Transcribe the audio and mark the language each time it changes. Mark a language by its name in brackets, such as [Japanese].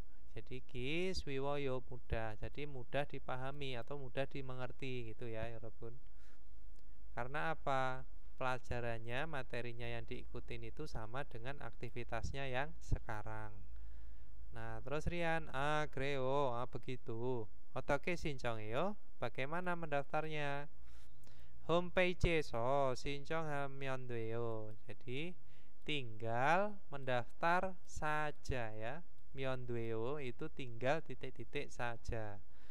[Indonesian] Jadi ki swiwoyo mudah, jadi mudah dipahami atau mudah dimengerti gitu ya, 여러분. Karena apa? Pelajarannya, materinya yang diikutin itu sama dengan aktivitasnya yang sekarang. Nah, terus Rian, 그래요. [Korean] Begitu. 어떻게 신청해요? [Indonesian] Bagaimana mendaftarnya? [Korean] 홈페이지에서 신청하면 돼요. [Indonesian] Jadi tinggal mendaftar saja ya. 면돼요 itu tinggal titik-titik saja.